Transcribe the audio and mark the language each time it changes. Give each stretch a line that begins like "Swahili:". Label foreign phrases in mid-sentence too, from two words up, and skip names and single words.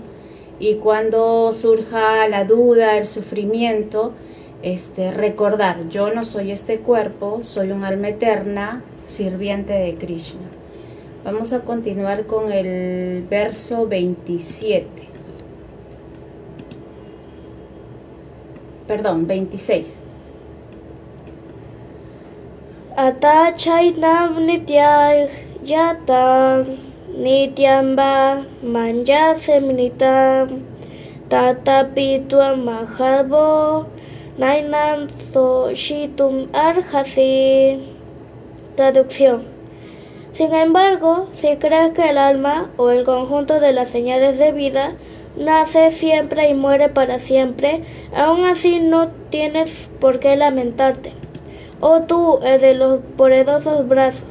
Spanish: Y cuando surja la duda, el sufrimiento, recordar, yo no soy este cuerpo, soy un alma eterna, sirviente de Krishna. Vamos a continuar con el verso 27. Perdón, 26.
Sanskrit: अथ चैनं नित्यजातं नित्यं वा मन्यसे मृतम् तथापि त्वं महाबाहो नैनं शोचितुम् अर्हसि.
Spanish: Traducción. Sin embargo, si crees que el alma o el conjunto de las señales de vida nace siempre y muere para siempre, aún así no tienes por qué lamentarte. Oh tú, el de los poderosos brazos.